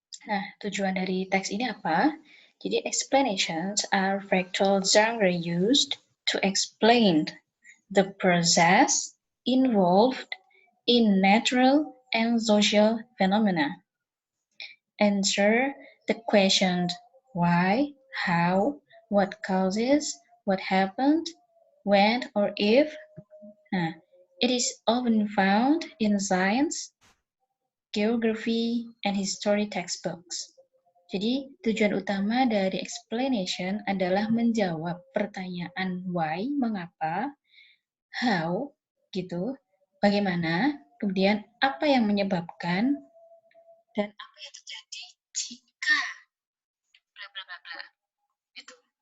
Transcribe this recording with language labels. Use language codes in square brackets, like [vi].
[id] Nah, tujuan dari teks ini apa? [en] Jadi explanations are factual genre used to explain the process involved in natural and social phenomena. Answer the questions why, how, what causes, what happened, when or if. Nah, it is often found in science, geography, and history textbooks. [id] Jadi, tujuan utama dari explanation adalah menjawab pertanyaan why, mengapa, how, gitu, bagaimana, kemudian apa yang menyebabkan, dan apa yang terjadi jika bla bla bla bla. Gitu.